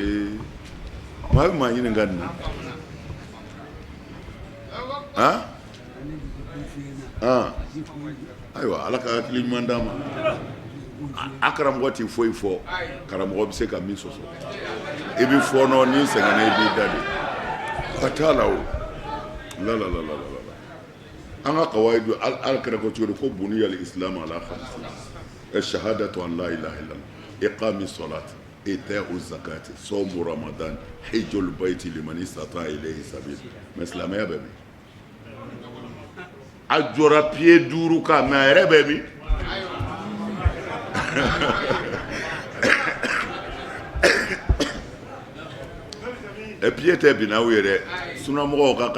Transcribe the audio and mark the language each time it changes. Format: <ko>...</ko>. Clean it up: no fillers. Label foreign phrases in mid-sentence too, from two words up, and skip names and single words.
<bm>maa bɛ maa ɲininka nin na ayiwa ala ka hakili ɲuman d'a ma a karamɔgɔ ti foyi fɔ karamɔgɔ bɛ se ka min sɔsɔ i bɛ fɔɔnɔ ni sɛgɛnna i b'i da de a t'a la o la an ka kawaidu ala kɛra ko cogo di ko</bm> <ar>بني الإسلام على خمس شهادة أن لا إله إلا الله إقام صلاة إيتاء زكاة صوم رمضان حج البيت لمن استطاع إليه سبيل</ar> <bm>mais silamɛya bɛ min a jɔra pied 5 kan mais a yɛrɛ bɛ min</bm> <fr>et puis</fr> <bm>tɛ binaw yɛrɛ sunamɔgɔw ka</bm>